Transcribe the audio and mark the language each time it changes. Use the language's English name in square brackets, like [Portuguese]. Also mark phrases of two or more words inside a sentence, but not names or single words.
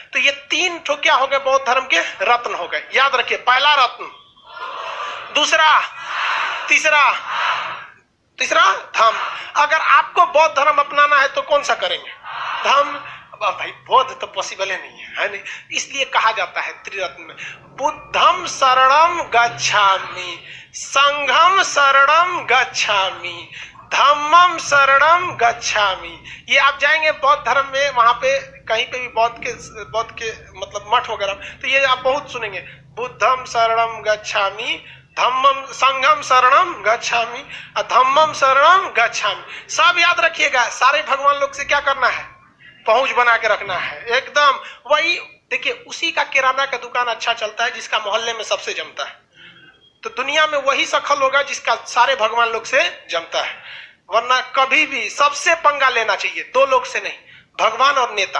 [Hindi] तो ये 3 ठो क्या हो गए? बौद्ध धर्म के रत्न हो गए। याद रखिए, पहला रत्न, दूसरा, तीसरा धम्म। अगर आपको बौद्ध धर्म अपनाना है तो कौन सा करेंगे? धम्म। भाई बौद्ध तो पॉसिबल है नहीं। इसलिए कहा जाता है त्रिरत्न में, [Pali] बुद्धम शरणम गच्छामि, संघम शरणम गच्छामि, धम्मम शरणम गच्छामि। [Hindi] ये आप जाएंगे बौद्ध धर्म में, वहां पे कहीं पे भी बौद्ध के मतलब मठ वगैरह, तो ये आप बहुत सुनेंगे, [Pali] बुद्धम शरणम गच्छामि, धम्मम संघम शरणम गच्छामि, धम्मम शरणम गच्छामि। [Hindi] सब याद रखिएगा। [Pali] सारे भगवान लोग से क्या करना है? पहुंच बना के रखना है एकदम। वही देखिए, उसी का किराना का दुकान अच्छा चलता है जिसका मोहल्ले में सबसे जमता है। तो दुनिया में वही सखल होगा जिसका सारे भगवान लोग से जमता है। वरना कभी भी सबसे पंगा लेना चाहिए, 2 लोग से नहीं, भगवान और नेता।